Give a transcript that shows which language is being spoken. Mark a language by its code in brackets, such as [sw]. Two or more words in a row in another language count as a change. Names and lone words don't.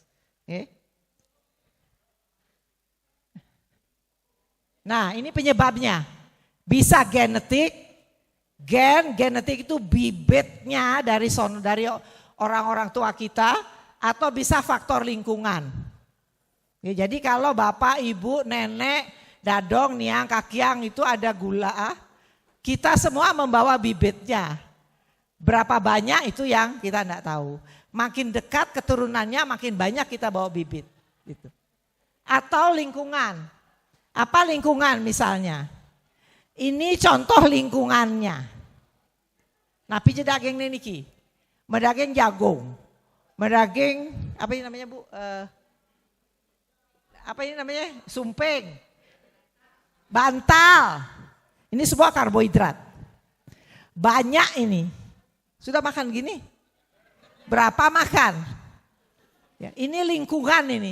[id] Okay. Nah ini penyebabnya. Bisa genetik. Genetik itu bibitnya dari orang-orang tua kita. Atau bisa faktor lingkungan. Okay, jadi kalau bapak, ibu, nenek, [ban] dadong, niang, kakiang [id] itu ada gula. Kita semua membawa bibitnya. Berapa banyak itu yang kita enggak tahu. Makin dekat keturunannya makin banyak kita bawa bibit. Gitu. Atau lingkungan. Apa lingkungan misalnya? Ini contoh lingkungannya. [ban] Napi daging niki. Medaging jagung. Medaging, [id] apa ini namanya Bu? Apa ini namanya? Sumping. Bantal. Ini semua karbohidrat. Banyak ini. Sudah makan gini? Berapa makan? Ya, ini lingkungan ini.